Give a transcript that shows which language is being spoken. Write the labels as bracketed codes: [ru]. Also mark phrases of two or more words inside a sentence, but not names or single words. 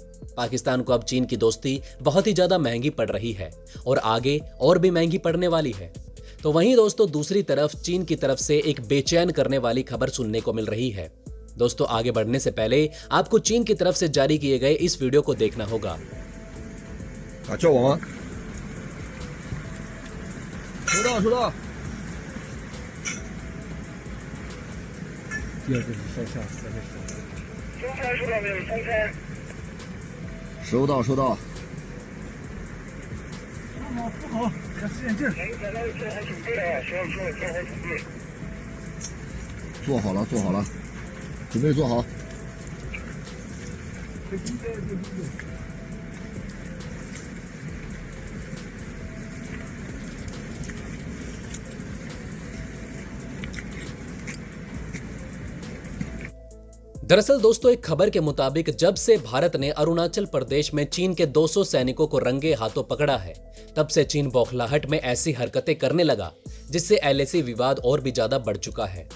[hi] पाकिस्तान को अब चीन की दोस्ती बहुत ही ज्यादा महंगी पड़ रही है और आगे और भी महंगी पड़ने वाली है। तो वहीं दोस्तों, दूसरी तरफ चीन की तरफ से एक बेचैन करने वाली खबर सुनने को मिल रही है। दोस्तों, आगे बढ़ने से पहले आपको चीन की तरफ से जारी किए गए इस वीडियो को देखना होगा। [zh] 叫我吗？收到，收到。第二个是上下3个手。中餐收到没有？中餐。收到，收到。不好，不好，给他使点劲儿。做好准备啊！所有做好准备。做好了，做好了，准备做好。 [hi] दरअसल दोस्तों, एक खबर के मुताबिक जब से भारत ने अरुणाचल प्रदेश में चीन के 200 सैनिकों को रंगे हाथों पकड़ा है, तब से चीन बौखलाहट में ऐसी हरकतें करने लगा जिससे LAC विवाद और भी ज्यादा बढ़ चुका है।